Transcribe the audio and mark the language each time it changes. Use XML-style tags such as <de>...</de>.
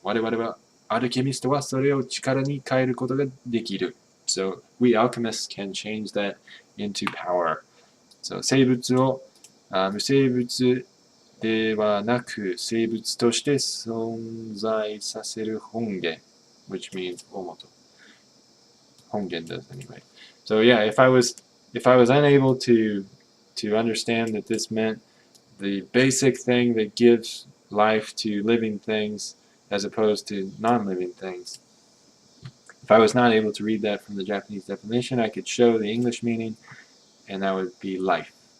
<ja>我々はアルケミストはそれを力に変えることができる.</ja> <en>So we alchemists can change that into power.</en> <ja>So 生物を無生物ではなく生物として存在させる本源,</ja> <en>which means</en> <ja>大元.</ja> <en>本源 does anyway. So yeah, if I was unable to understand that this meant the basic thing that gives life to living things as opposed to non-living things. If I was not able to read that from the Japanese definition, I could show the English meaning, and that would be life.</en>